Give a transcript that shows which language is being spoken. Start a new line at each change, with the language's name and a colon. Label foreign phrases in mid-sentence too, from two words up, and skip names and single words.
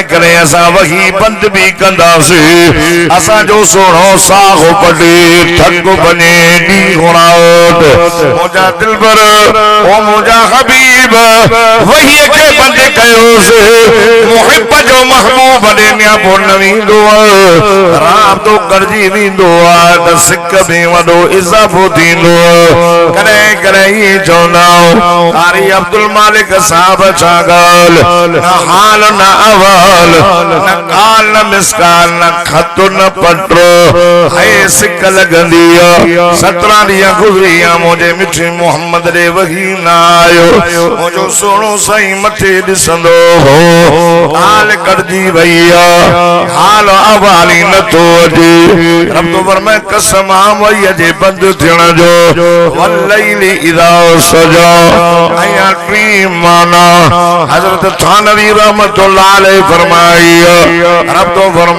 Sindhi: कॾहिं असां वही बंदि भी कंदासीं असांजो सोनो साहो पटे थक बने डी गुणावट मुंहिंजा दिलबर ओ मुंहिंजा हबीब वहीअ खे बंदि कयोसि मुहिब जो महबूब ॾे नियापो न वेंदो राबतो करजी वेंदो आहे त सिक में वॾो इज़ाफ़ो थींदो कॾहिं कॾहिं इएं चवंदा कारी अब्दुल मालिक साहब छा ॻाल्हि न हाल न अवाल न काल न मिसकाल न खत न पटरो हाय सिक लॻंदी 17 ॾींहं गुज़री मुंहिंजे मिठे मोहम्मद ॾे वही न आयो मुंहिंजो सोनो साईं मथे ॾिसंदो हो हाल कढजी वई हाल अवाल ई नथो अचे रब फरमाए कसम वहीअ जे बंदि थियण जो
Arabic: والليل إذا سجى
Sindhi: ऐं टी माना हज़रत थानवी
Arabic: رحمة الله عليه
Sindhi: फरमाई रब तो